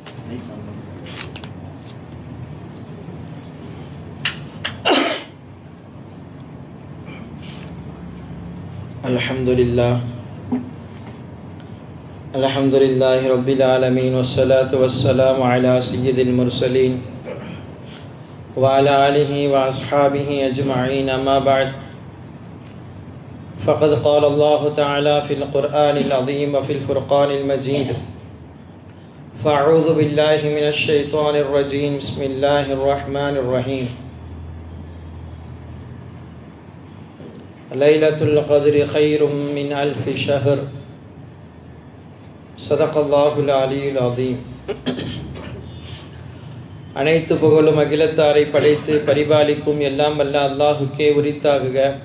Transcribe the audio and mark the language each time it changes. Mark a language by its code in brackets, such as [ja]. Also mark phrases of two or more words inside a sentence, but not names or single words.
[ar] الحمد لله رب العالمين والصلاة والسلام على سيد المرسلين وعلى آله وأصحابه أجمعين أما بعد فقد قال الله تعالى في القرآن العظيم وفي الفرقان المجيد فأعوذ بالله من الشيطان الرجيم بسم الله الرحمن الرحيم ليلة القدر خير من ألف شهر صدق الله العلي العظيم. [ta] அனைத்து புகழும் அகிலத்தாரை படைத்து பரிபாலிக்கும் எல்லாம் வல்ல அல்லாஹுக்கே உரித்தாகுக.